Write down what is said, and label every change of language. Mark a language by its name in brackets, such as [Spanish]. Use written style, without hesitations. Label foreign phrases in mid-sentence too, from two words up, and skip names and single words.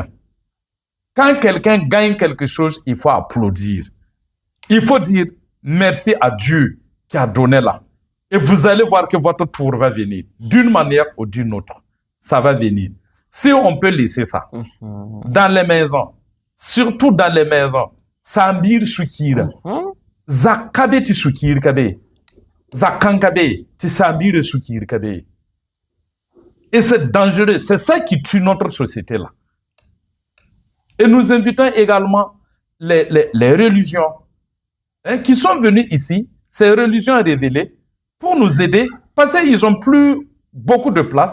[French] Quand quelqu'un gagne quelque chose, il faut applaudir. Il faut dire merci à Dieu qui a donné là. Et vous allez voir que votre tour va venir. D'une manière ou d'une autre. Ça va venir. Si on peut laisser ça. Dans les maisons. Surtout dans les maisons. Sambir shukira. Zakabe ti shukir kabe. Zakankabe ti sambir shukir kabe. Et c'est dangereux. C'est ça qui tue notre société là. Et nous invitons également les religions qui sont venues ici, ces religions révélées, pour nous aider, parce qu'ils n'ont plus beaucoup de place.